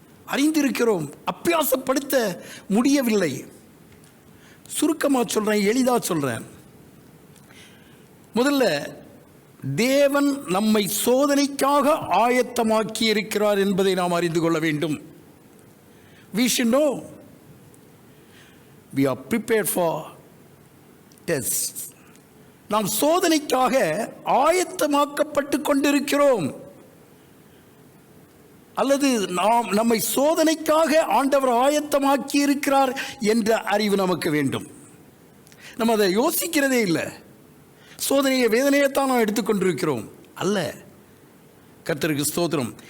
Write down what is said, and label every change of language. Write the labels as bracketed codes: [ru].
[ta] அறிந்திருக்கிறோம், அபியாசப்படுத்த முடியவில்லை. சுருக்கமாக சொல்கிறேன், எளிதாக சொல்கிறேன். முதல்ல, தேவன் நம்மை சோதனைக்காக ஆயத்தமாக்கி இருக்கிறார் என்பதை நாம் அறிந்து கொள்ள வேண்டும். [en] We should know. We are prepared for tests. [ta] நாம் சோதனைக்காக ஆயத்தமாக்கப்பட்டு கொண்டிருக்கிறோம். அல்லது நம்மை சோதனைக்காக ஆண்டவர் ஆயத்தமாக்கி இருக்கிறார் என்ற அறிவு நமக்கு வேண்டும். நம்ம அதை யோசிக்கிறதே இல்லை. சோதனையை, வேதனையைத்தான் நாம் எடுத்துக்கொண்டிருக்கிறோம். அல்ல. கர்த்தருக்கு ஸ்தோத்திரம்.